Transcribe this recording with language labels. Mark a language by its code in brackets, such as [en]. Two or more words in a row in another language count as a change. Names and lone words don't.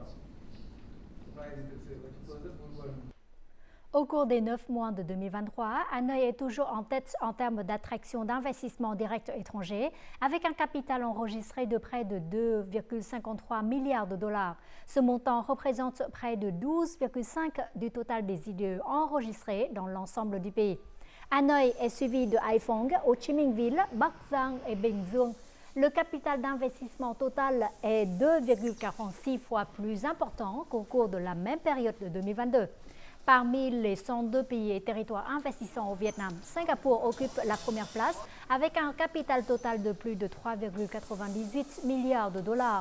[fr] Au cours des 9 mois de 2023, Hanoï est toujours en tête en termes d'attraction d'investissements directs étrangers, avec un capital enregistré de près de 2,53 milliards de dollars. Ce montant représente près de 12,5% du total des IDE enregistrés dans l'ensemble du pays. Hanoï est suivi de Hải Phòng, Ho Chi Minh Ville, Bắc Giang et Bình Dương. Le capital d'investissement total est 2,46 fois plus important qu'au cours de la même période de 2022. Parmi les 102 pays et territoires investissants au Vietnam, Singapour occupe la première place avec un capital total de plus de 3,98 milliards de dollars.